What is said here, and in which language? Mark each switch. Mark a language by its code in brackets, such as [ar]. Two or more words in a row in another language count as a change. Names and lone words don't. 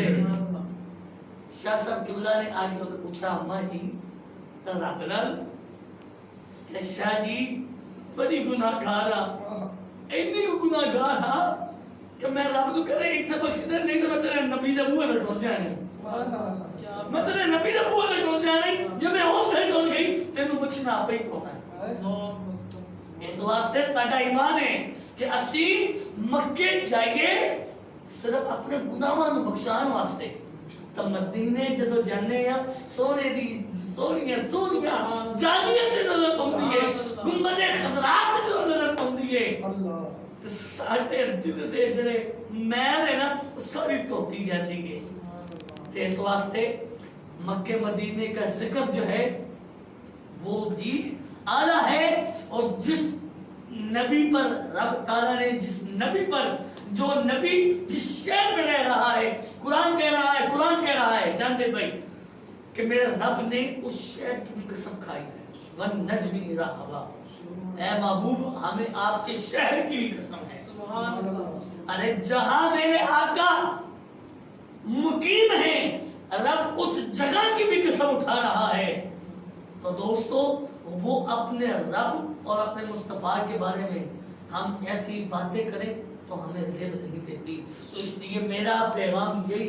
[pa] شاہ صاحب قبلہ نے آگے ہو کے پوچھا اماں جی رب نال کہ شاہ جی بڑی گناہ گارا, اینی گناہ گارا کہ میں رب تو کرے ایتھے بخش دے, نہیں تو میں تیرے نبی دے منہ تے ٹر جانے, میں تیرے نبی دے منہ تے ٹر جانے. جب میں اس تے ٹر گئی تینوں بخشنا آپ ہی پانا ہے. اس واسطے ساڈا ایمان ہے کہ اسی مکے جائیے صرف اپنے گناہاں نوں بخشان واسطے, تو مدینے جدو جانے ہیں سونے دی سونیاں سونیاں جالیاں تے نظر پوندی ہے گنبد خضرات تے نظر پوندی ہے اللہ تے ساڈے دل دے جڑے میل ہے نا ساری دھوتی جاندی ہے تے اس واسطے [ur] مکے مدینے کا ذکر جو ہے وہ بھی اعلیٰ ہے اور جس نبی پر رب تعالیٰ نے جس نبی پر جو نبی جس شہر میں رہ رہا ہے قرآن کہہ رہا ہے جانتے بھائی کہ میرے رب نے اس شہر کی بھی قسم کھائی ہے [ar] وَالنَّجْمِ إِذَا هَوَىٰ [ur] اے محبوب ہمیں آپ کے شہر کی بھی قسم ہے [ar] سبحان اللہ [ur] ارے جہاں میرے آقا مقیم ہیں رب اس جگہ کی بھی قسم اٹھا رہا ہے تو دوستو وہ اپنے رب اور اپنے مصطفیٰ کے بارے میں ہم ایسی باتیں کریں تو ہمیں زیب نہیں دیتی تو اس لیے میرا پیغام یہی